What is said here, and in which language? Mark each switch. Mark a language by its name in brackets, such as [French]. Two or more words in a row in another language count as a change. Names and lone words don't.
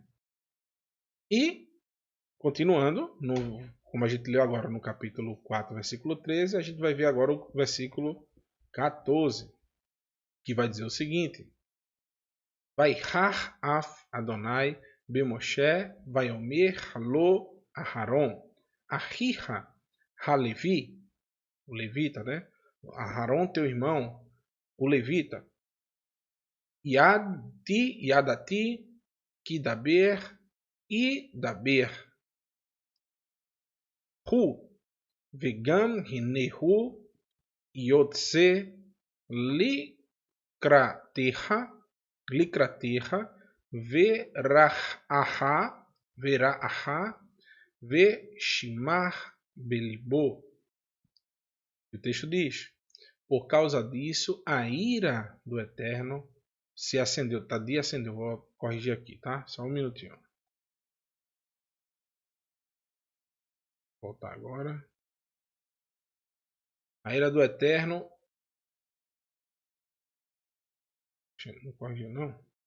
[Portuguese] E continuando, como a gente leu agora no capítulo 4, versículo 13, a gente vai ver agora o versículo 14, que vai dizer o seguinte: [Hebrew] ויחר אף אדוני במשה ויאמר הלא אהרן אחיך הלוי, [Portuguese] o levita, né? Aharon, teu irmão, o levita. [Hebrew] ידעתי כי דבר ידבר הוא וגם הנה הוא יצא לקראתך וראך ושמח בלבו. [Portuguese] O texto diz: por causa disso, a ira do Eterno se acendeu. Tá, de acendeu. Vou corrigir aqui, tá? Só um minutinho. Vou voltar agora. A ira do Eterno. Não corrigiu, não?